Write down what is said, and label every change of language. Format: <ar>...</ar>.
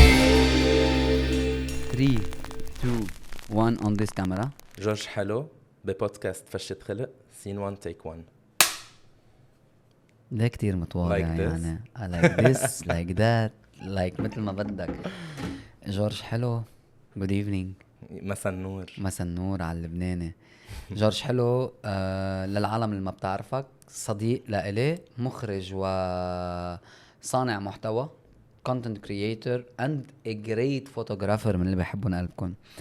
<en>3 2 1 on this camera.</en> <ar>جورج حلو ببودكاست فشة خلق سين 1 take 1. ده كتير متواضع</ar> <en>Like this. يعني like this like that like</en> <ar>مثل ما بدك.</ar> <en>George حلو good evening.</en> <ar>مساء النور. مساء النور على اللبناني. جورج حلو للعالم اللي ما بتعرفك صديق لإلي، مخرج وصانع محتوى</ar> <en>content creator and a great photographer</en> <ar>من اللي بيحبون قلبكم.</ar>